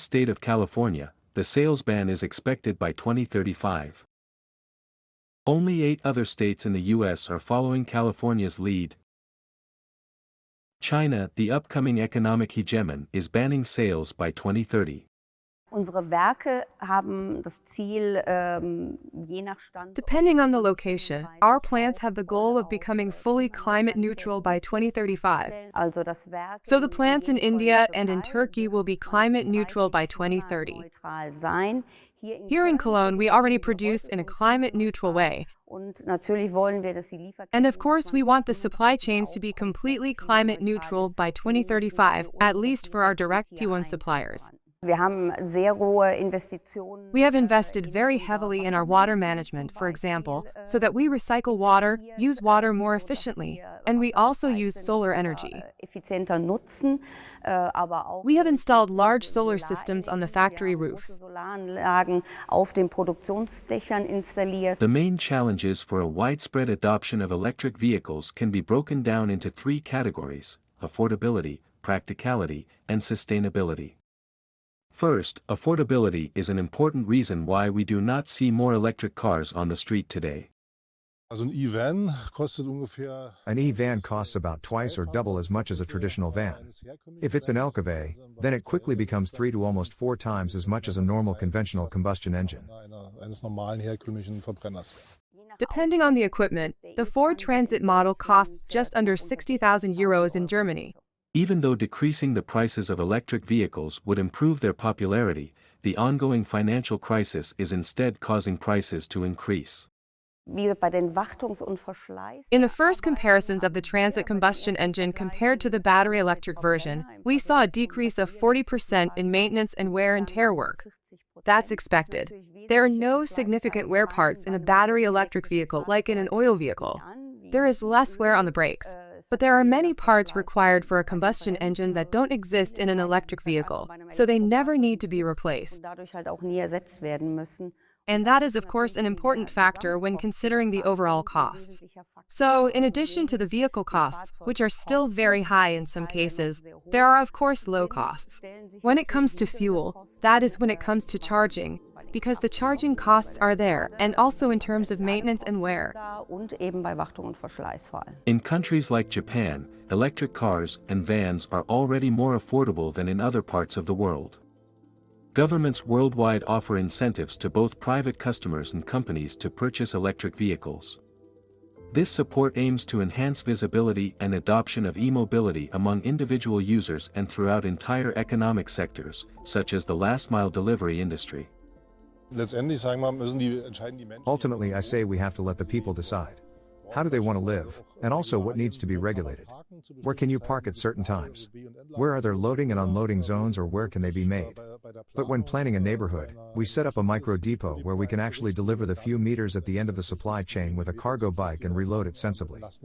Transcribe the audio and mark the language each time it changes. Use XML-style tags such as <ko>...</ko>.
<en>state of California, the sales ban is expected by 2035. Only 8 other states in the U.S. are following California's lead. China, the upcoming economic hegemon, is banning sales by 2030.</en> <de>Unsere Werke haben das Ziel, je nach Standort.</de> <en>Depending on the location, our plants have the goal of becoming fully climate neutral by 2035.</en> <de>Also das Werk</de> <en>So the plants in India and in Turkey will be climate neutral by 2030.</en> <de>neutral sein.</de> <en>Here in Cologne, we already produce in a climate neutral way.</en> <de>Und natürlich wollen wir, dass die Lieferketten</de> <en>And of course, we want the supply chains to be completely climate neutral by 2035, at least for our direct Q1 suppliers.</en> <de>Wir haben sehr hohe Investitionen.</de> <en>We have invested very heavily in our water management, for example, so that we recycle water, use water more efficiently, and we also use solar energy.</en> <de>Effizienter nutzen, aber auch</de> <en>We have installed large solar systems on the factory roofs.</en> <de>Solaranlagen auf den Produktionsdächern installiert.</de> <en>The main challenges for a widespread adoption of electric vehicles can be broken down into three categories: affordability, practicality, and sustainability. First, affordability is an important reason why we do not see more electric cars on the street today.</en> <de>Also ein E-Van kostet ungefähr.</de> <en>An e-van costs about twice or double as much as a traditional van. If it's an LKW, then it quickly becomes 3 to almost 4 times as much as a normal conventional combustion engine.</en> <de>Eines normalen herkömmlichen Verbrenners.</de> <en>Depending on the equipment, the Ford Transit model costs just under 60,000 euros in Germany. Even though decreasing the prices of electric vehicles would improve their popularity, the ongoing financial crisis is instead causing prices to increase.</en> <de>Wie bei den Wartungs- und Verschleiß.</de> <en>In the first comparisons of the transit combustion engine compared to the battery electric version, we saw a decrease of 40% in maintenance and wear and tear work. That's expected. There are no significant wear parts in a battery electric vehicle like in an oil vehicle. There is less wear on the brakes. But there are many parts required for a combustion engine that don't exist in an electric vehicle, so they never need to be replaced.</en> <de>Dadurch halt auch nie ersetzt werden müssen.</de> <en>And that is, of course, an important factor when considering the overall costs. So, in addition to the vehicle costs, which are still very high in some cases, there are, of course, low costs. When it comes to fuel, that is when it comes to charging, because the charging costs are there, and also in terms of maintenance and wear.</en> <de>Und eben bei Wartung und Verschleiß vor allem.</de> <en>In countries like Japan, electric cars and vans are already more affordable than in other parts of the world. Governments worldwide offer incentives to both private customers and companies to purchase electric vehicles. This support aims to enhance visibility and adoption of e-mobility among individual users and throughout entire economic sectors, such as the last-mile delivery industry.</en> <de>Letztendlich sagen wir, entscheiden die Menschen.</de> <en>Ultimately, I say we have to let the people decide. How do they want to live, and also what needs to be regulated? Where can you park at certain times? Where are there loading and unloading zones, or where can they be made? But when planning a neighborhood, we set up a micro depot where we can actually deliver the few meters at the end of the supply chain with a cargo bike and reload it sensibly.</en>